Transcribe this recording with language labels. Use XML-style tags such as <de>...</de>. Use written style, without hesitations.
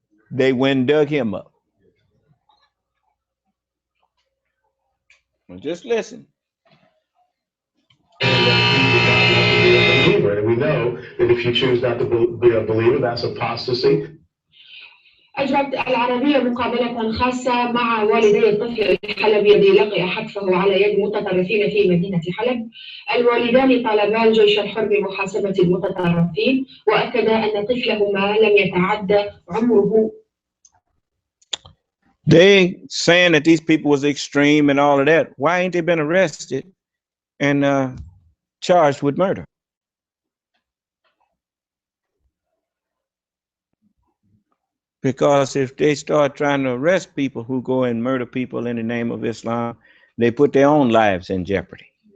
<en>They went and dug him up. Well, just listen. And we know that if you choose not to be a believer, that's apostasy.</en> <ar>أجرت العربية مقابلة خاصة مع والدي الطفل الحلبي الذي لقي حتفه على يد متطرفين في مدينة حلب. الوالدان طالبا الجيش الحر بمحاسبة المتطرفين وأكدا أن طفلهما لم يتعدى عمره.</ar> <en>They saying that these people was extreme and all of that. Why ain't they been arrested and charged with murder? Because if they start trying to arrest people who go and murder people in the name of Islam, they put their own lives in jeopardy.</en>